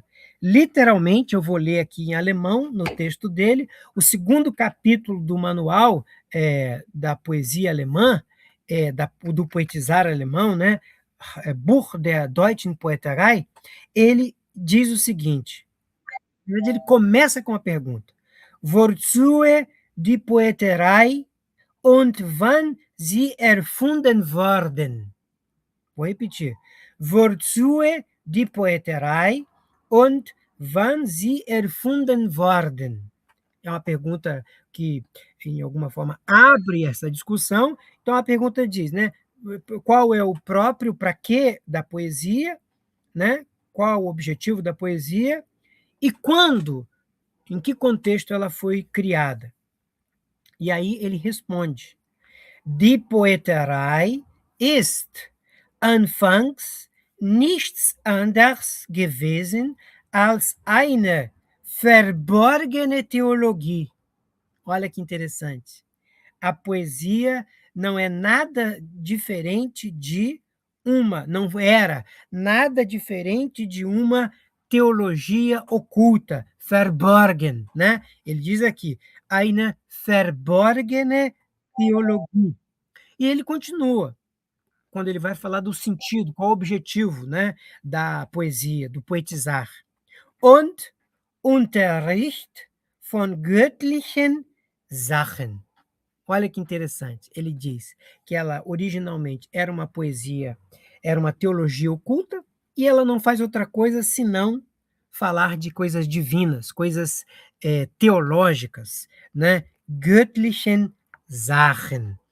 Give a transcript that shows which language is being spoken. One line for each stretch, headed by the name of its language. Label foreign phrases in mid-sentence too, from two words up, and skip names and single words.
Portuguese: Literalmente, eu vou ler aqui em alemão, no texto dele, o segundo capítulo do manual da poesia alemã, do poetizar alemão, né?
German: Buch der Deutschen Poeterei.
Portuguese: Ele diz o seguinte: ele começa com a pergunta:
German: Wozu die Poeterei und wann sie erfunden worden?
Portuguese: Vou repetir.
German: Wozu die Poeterei und wann sie erfunden worden?
Portuguese: É uma pergunta que, em alguma forma, abre essa discussão. Então, a pergunta diz, né? Qual é o próprio para quê da poesia, né? Qual o objetivo da poesia e quando, em que contexto ela foi criada? E aí ele responde:
German: Die Poeterei ist anfangs nichts anderes gewesen als eine verborgene Theologie.
Portuguese: Olha que interessante. A poesia não é nada diferente de não era nada diferente de uma teologia oculta, verborgen, né? Ele diz aqui,
German: eine verborgene Theologie.
Portuguese: E ele continua, quando ele vai falar do sentido, qual o objetivo, né, da poesia, do poetizar.
German: Und Unterricht von göttlichen Sachen.
Portuguese: Olha que interessante. Ele diz que ela originalmente era uma poesia, era uma teologia oculta, e ela não faz outra coisa senão falar de coisas divinas, coisas teológicas, né?
German: Göttlichen Sachen.